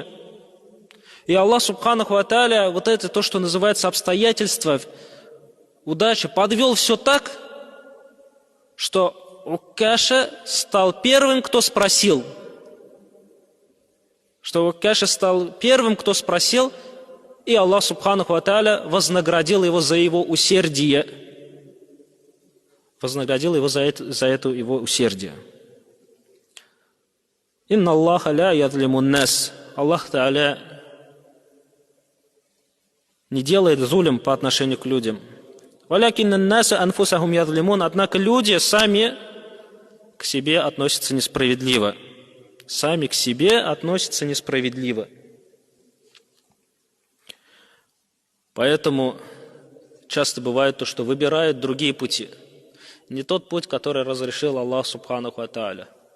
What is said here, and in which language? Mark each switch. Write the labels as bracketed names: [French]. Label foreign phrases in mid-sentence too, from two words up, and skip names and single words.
[Arabic] И الله سبحانه وتعالى, [Russian] вот это то, что называется обстоятельства, удача, подвел все так, что Уккаша стал первым, кто спросил. И Аллах [Arabic] سبحانه وتعالى [Russian] вознаградил его за его усердие. Вознаградил его за это его усердие. [Arabic] إن الله لا يظلم الناس. [Russian] Аллах Тааля не делает зулим по отношению к людям. [Arabic] ولكن الناس أنفسهم يظلمون. [Russian] Однако люди сами к себе относятся несправедливо. Поэтому часто бывает то, что выбирают другие пути. Не тот путь, который разрешил Аллах [Arabic] سبحانه وتعالى.